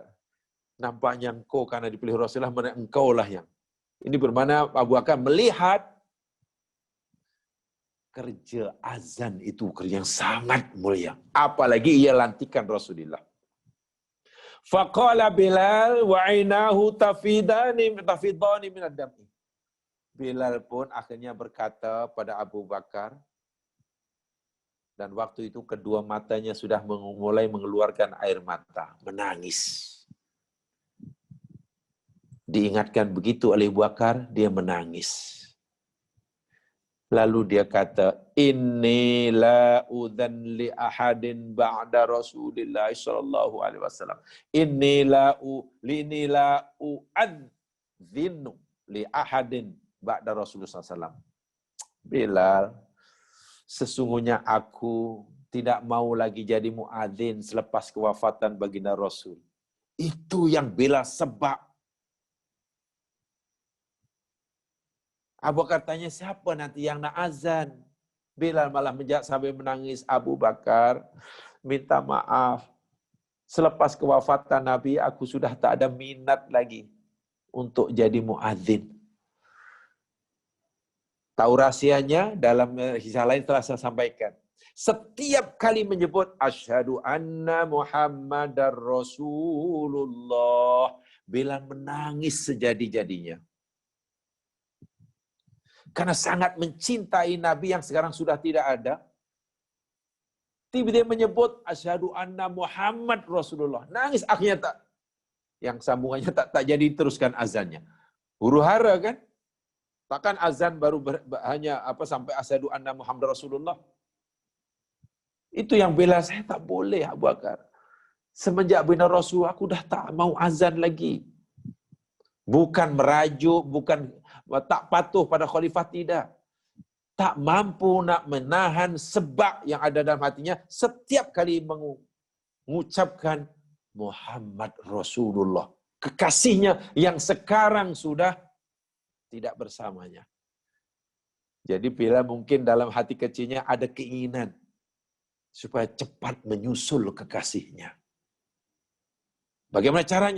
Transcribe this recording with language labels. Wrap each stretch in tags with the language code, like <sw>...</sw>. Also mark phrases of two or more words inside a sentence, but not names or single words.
<ms>Nampaknya engkau karena dipilih Rasulullah, mana engkau lah yang. Ini bermakna Abu Bakar melihat kerja azan itu kerja yang sangat mulia. Apalagi ia lantikan Rasulullah.</ms> <ar>فقال بلال وعيناه تفيضان من الدم.</ar> <ms>Bilal pun akhirnya berkata pada Abu Bakar, dan waktu itu kedua matanya sudah mulai mengeluarkan air mata, menangis. Diingatkan begitu oleh Abu Bakar, dia menangis. Lalu dia kata,</ms> <ar>إني لا أذان لأحد بعد رسول الله صلى الله عليه وسلم. إني لا أؤذن لأحد بعد رسول الله صلى الله عليه وسلم.</ar> <ms>Bilal, Sesungguhnya aku tidak mau lagi jadi muadzin selepas kewafatan baginda Rasul. Itu yang bela sebab. Abu Bakar tanya, siapa nanti yang nak azan? Bilal malah menjawab sambil menangis, Abu Bakar, minta maaf. Selepas kewafatan Nabi, aku sudah tak ada minat lagi untuk jadi muadzin. Tahu rahsianya? Dalam kisah lain telah saya sampaikan. Setiap kali menyebut</ms> <ar>أشهد أن محمدا رسول الله,</ar> <ms>Bilal menangis sejadi-jadinya. Karena sangat mencintai Nabi yang sekarang sudah tidak ada. Tiba-tiba menyebut</ms> <ar>أشهد أن محمد رسول الله.</ar> <ms>Nangis akhirnya tak, yang sambungannya tak jadi teruskan azannya. Huru hara kan? Takkan azan baru hanya sampai</ms> <ar>أشهد أن محمد رسول الله.</ar> <ms>Itu yang bela saya, tak boleh Abu Bakar. Semenjak bina Rasul aku dah tak mau azan lagi. Bukan merajuk, bukan tak patuh pada khalifah, tidak. Tak mampu nak menahan sebab yang ada dalam hatinya setiap kali mengucapkan</ms> <ar>محمد رسول الله.</ar> <ms>Kekasihnya yang sekarang sudah tidak bersamanya. Jadi bila mungkin dalam hati kecilnya ada keinginan supaya cepat menyusul kekasihnya. Bagaimana caranya?</ms>